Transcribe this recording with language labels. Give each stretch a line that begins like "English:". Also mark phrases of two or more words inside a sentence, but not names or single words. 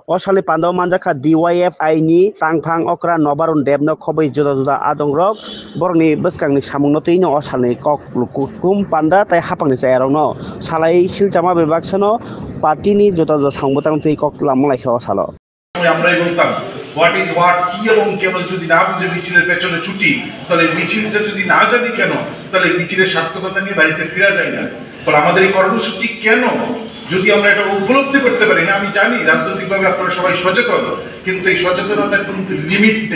Kok Borok: O sali panda manjakha DYFI ni tangphang okra nobarun debno khobui juda juda adongrok borokni bwskangni samungno twino o salni kok kuthum panda tai hapangni chayarokno salai silchama bebaksono party ni juda juda sangbutang twi kok lamlaikha o salo.
Bangla: আমরাই বলতাম
English: what is what,
Bangla: কি এবং কেন যদি না বুঝে মিছিলের পেছনে ছুটি, তাহলে মিছিলটা যদি না জানি কেন, তাহলে মিছিলের সার্থকতা নিয়ে বাড়িতে ফেরা যায় না। ফলে আমাদের এই কর্মসূচি কেন, যদি আমরা এটা উপলব্ধি করতে পারি, হ্যাঁ আমি জানি রাজনৈতিকভাবে আপনারা সবাই সচেতন, কিন্তু এই সচেতনতার কিন্তু লিমিট নেই।